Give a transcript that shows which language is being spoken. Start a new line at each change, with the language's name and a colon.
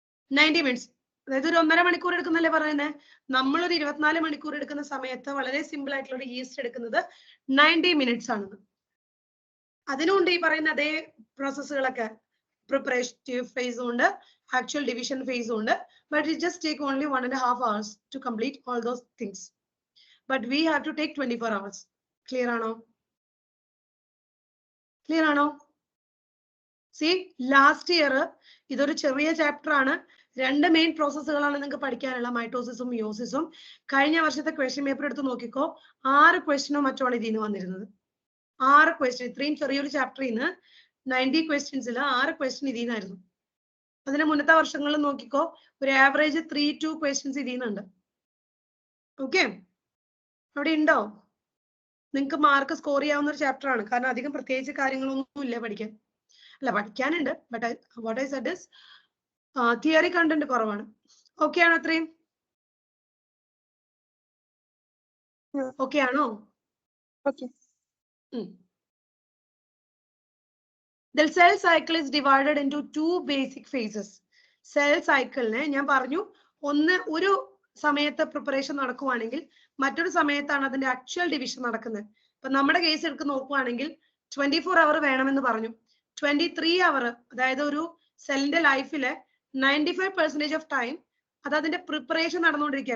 Malayalam: 90 minutes, അതായത് ഒരു 1.5 മണിക്കൂർ എടുക്കുന്നല്ലേ പറയുന്നത്. നമ്മളൊരു 24 മണിക്കൂർ എടുക്കുന്ന സമയത്ത് വളരെ സിമ്പിൾ ആയിട്ടുള്ള ഒരു ഈസ്റ്റ് എടുക്കുന്നത് 90 minutes ആണെന്ന്. അതിനുണ്ട് ഈ പറയുന്ന അതേ പ്രോസസ്സുകളൊക്കെ. പ്രിപ്പറേറ്റീവ് ഫേസും ഉണ്ട്, ആക്ച്വൽ ഡിവിഷൻ ഫേസും ഉണ്ട്.
English: But it just take only 1.5 hours to complete all those things. But we have to take 24 hours.
Malayalam: Clear ആണോ? Clear ആണോ?
English: See, last year
Malayalam: ഇതൊരു ചെറിയ ചാപ്റ്റർ ആണ്. 2 മെയിൻ പ്രോസസ്സുകളാണ് നിങ്ങൾക്ക് പഠിക്കാനുള്ള, മൈറ്റോസിസും മിയോസിസും. കഴിഞ്ഞ വർഷത്തെ ക്വസ്റ്റ്യൻ പേപ്പർ എടുത്ത് നോക്കിക്കോ, 6 ക്വസ്റ്റ്യനോ മറ്റോ ഇതിൽ നിന്ന് വന്നിരുന്നത്. 6 ക്വസ്റ്റ്യൻ, ഇത്രയും ചെറിയൊരു ചാപ്റ്ററിൽ നിന്ന് 90 ക്വസ്റ്റ്യൻസിൽ 6 ക്വസ്റ്റ്യൻ ഇതിൽ നിന്നായിരുന്നു. അതിന് മുന്നത്തെ വർഷങ്ങളിൽ നോക്കിക്കോ, ഒരു ആവറേജ് 3-2 ക്വസ്റ്റ്യൻസ് ഇതിൽ നിന്നുണ്ട്. ഓക്കെ, അവിടെ ഉണ്ടോ? നിങ്ങൾക്ക് മാർക്ക് സ്കോർ ചെയ്യാവുന്ന ഒരു ചാപ്റ്റർ ആണ്. കാരണം അധികം പ്രത്യേകിച്ച് കാര്യങ്ങളൊന്നും ഇല്ല പഠിക്കാൻ. അല്ല, പഠിക്കാനുണ്ട്,
English: but what I said is
Malayalam: theory content കുറവാണ്. ഓക്കെ ആണോ? അത്രയും ഓക്കെ ആണോ? Okay.
English: The cell cycle is divided into 2 basic phases.
Malayalam: Cell cycle-നെ ഞാൻ പറഞ്ഞു, ഒന്ന് ഒരു സമയത്ത് പ്രിപ്പറേഷൻ നടക്കുവാണെങ്കിൽ മറ്റൊരു സമയത്താണ് അതിന്റെ ആക്ച്വൽ ഡിവിഷൻ നടക്കുന്നത്. ഇപ്പൊ നമ്മുടെ കേസ് എടുത്ത് നോക്കുവാണെങ്കിൽ 24 അവർ വേണമെന്ന് പറഞ്ഞു. 23 അവർ, അതായത് ഒരു സെല്ലിന്റെ ലൈഫിലെ 95% ഓഫ് ടൈം അത് അതിന്റെ പ്രിപ്പറേഷൻ നടന്നുകൊണ്ടിരിക്കുക.